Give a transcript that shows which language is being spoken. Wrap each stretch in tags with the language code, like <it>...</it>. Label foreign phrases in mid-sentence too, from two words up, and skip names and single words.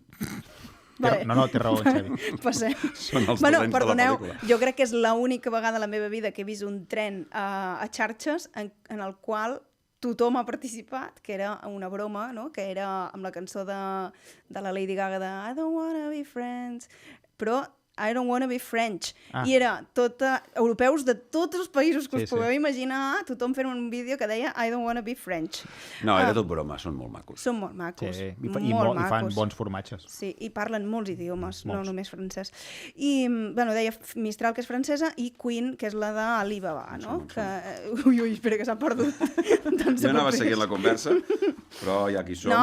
<ca>Vale. No, té raó, Xavi. Passem. Són els dolents de la pel·lícula. Jo crec que és l'única vegada a la meva vida que he vist un tren a xarxes en el qual tothom ha participat, que era una broma, no? Que era amb la cançó de la Lady Gaga de</ca> <en>I don't wanna be friends,</en> <ca>però</ca> <en>I don't wanna be French.</en> <ca>I era europeus de tots els països que us podeu imaginar, tothom fent un vídeo que deia</ca> <en>I don't wanna be French.</en> <ca>No, era tot broma, són molt macos. Són molt macos. Sí. I macos. fan bons formatges. Sí, i parlen molts idiomes, no només francès. I, bueno, deia Mistral, que és francesa, i Queen, que és la d'Alibaba, no? Ui, espera, que s'ha perdut. Jo anava seguint la conversa, però ja aquí som.</ca>